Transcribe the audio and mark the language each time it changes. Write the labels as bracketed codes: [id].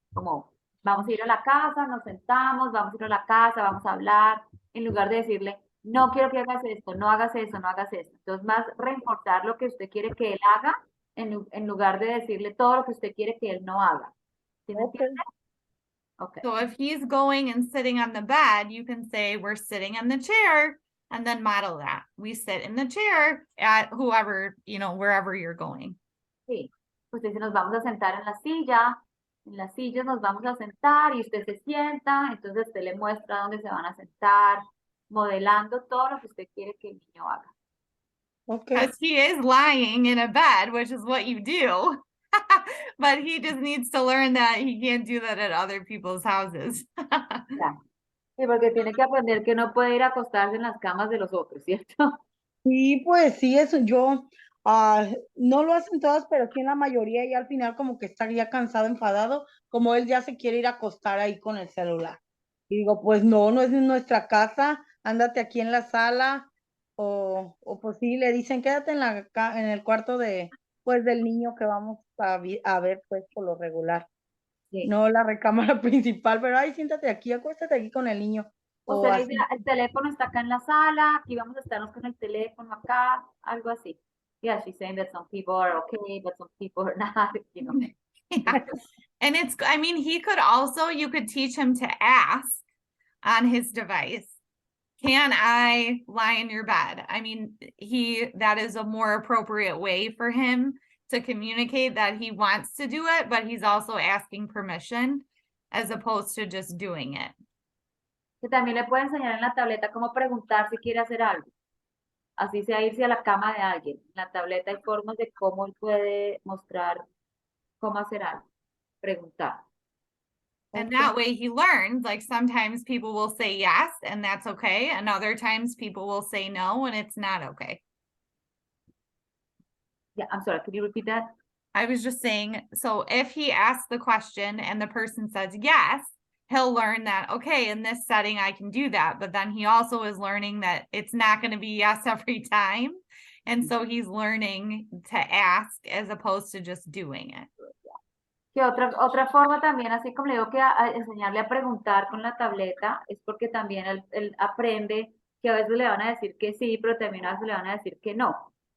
[es] Como, vamos a ir a la casa, nos sentamos, vamos a ir a la casa, vamos a hablar, en lugar de decirle, no quiero que hagas esto, no hagas eso, no hagas esto. Entonces, más reforzar lo que usted quiere que él haga, en lugar de decirle todo lo que usted quiere que él no haga. ¿Sí me Ok. entiende? Ok. [en] So if he's going and sitting on the bed, you can say, we're sitting in the chair, and then model that. We sit in the chair at whoever, wherever you're going. [es] Sí. Usted dice, nos vamos a sentar en la silla, en las sillas nos vamos a sentar y usted se sienta, entonces usted le muestra dónde se van a sentar, modelando todo lo que usted quiere que el niño haga. Ok. [en] Because he is lying in a bed, which is what you do. But he just needs to learn that he can't do that at other people's houses. [es] Ya. Sí, porque tiene que aprender que no puede ir a acostarse en las camas de los otros, ¿cierto? Sí, pues sí, eso yo, no lo hacen todas, pero sí en la mayoría y al final como que está ya cansado, enfadado, como él ya se quiere ir a acostar ahí con el celular. Y digo, pues no, no es en nuestra casa, ándate aquí en la sala, o pues sí, le dicen, quédate en el cuarto pues del niño que vamos a ver pues por lo regular. Sí. no la recámara principal, pero ay, siéntate aquí, acuéstate aquí con el niño. O Usted le dice, así. el teléfono está acá en la sala, aquí vamos a estarnos con el teléfono acá, algo así. [en] Yeah, she's saying that some people are okay, but some people are not, you know. Yeah. And it's, I mean, he could also, you could teach him to ask on his device, can I lie in your bed? I mean, that is a more appropriate way for him to communicate that he wants to do it, but he's also asking permission as opposed to just doing it. [es] Que también le puede enseñar en la tableta cómo preguntar si quiere hacer algo. Así sea irse a la cama de alguien. En la tableta hay formas de cómo él puede mostrar cómo hacer algo. Preguntar. [en] And that way he learns, like sometimes people will say yes, and that's okay. And other times people will say no, and it's not okay. Yeah, I'm sorry, can you repeat that? I was just saying, so if he asks the question and the person says yes, he'll learn that, okay, in this setting, I can do that. But then he also is learning that it's not going to be yes every time. And so he's learning to ask as opposed to just doing it. [es] Que otra forma también, así como le digo que a enseñarle a preguntar con la tableta, es porque también él aprende que a veces le van a decir que sí, pero también a veces le van a decir que no.